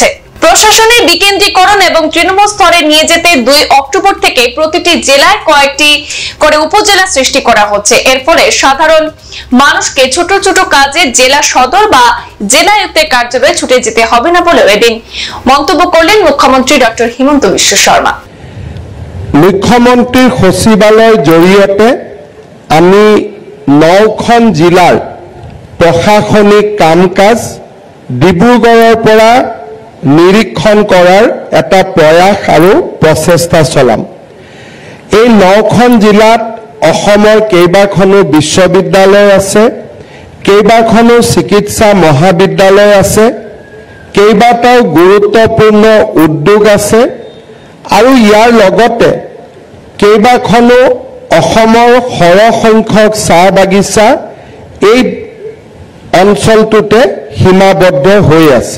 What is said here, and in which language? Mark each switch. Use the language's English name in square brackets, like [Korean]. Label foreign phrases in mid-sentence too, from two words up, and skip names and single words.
[Bangla] প্রশাসনের বিকেন্দ্রীকরণ এবং তৃণমূল স্তরে নিয়ে যেতে 2 অক্টোবর থেকে প্রতিটি জেলায় কয়েকটি করে উপজেলা সৃষ্টি করা হচ্ছে। এর ফলে সাধারণ মানুষকে ছোট ছোট কাজে জেলা সদর বা জেলা আয়ুক্তের কার্যালয়ে ছুটে যেতে হবে না বলে এদিন মন্তব্য করলেন মুখ্যমন্ত্রী ডক্টর হিমন্ত বিশ্ব শর্মা। [Assamese] মুখ্যমন্ত্রীর সচিবালয়ের জৰিয়তে আমি 9খন জিলাৰ প্ৰশাসনিক কাম কাজ ডিব্ৰুগড়ৰ পৰা নিৰীক্ষণ কৰাৰ এটা প্ৰয়াস আৰু প্ৰচেষ্টা চলাম। এই 9খন জিলাত অসমৰ কেইবাখনো বিশ্ববিদ্যালয় আছে, কেইবাখনো চিকিৎসা মহাবিদ্যালয় আছে, কেইবাটাও গুৰুত্বপূৰ্ণ উদ্যোগ আছে আৰু ইয়াৰ লগতে কেইবাখনো অসমৰ সৰহ সংখ্যক চাহ বাগিচা এই অঞ্চলটোতে সীমাবদ্ধ হৈ আছে।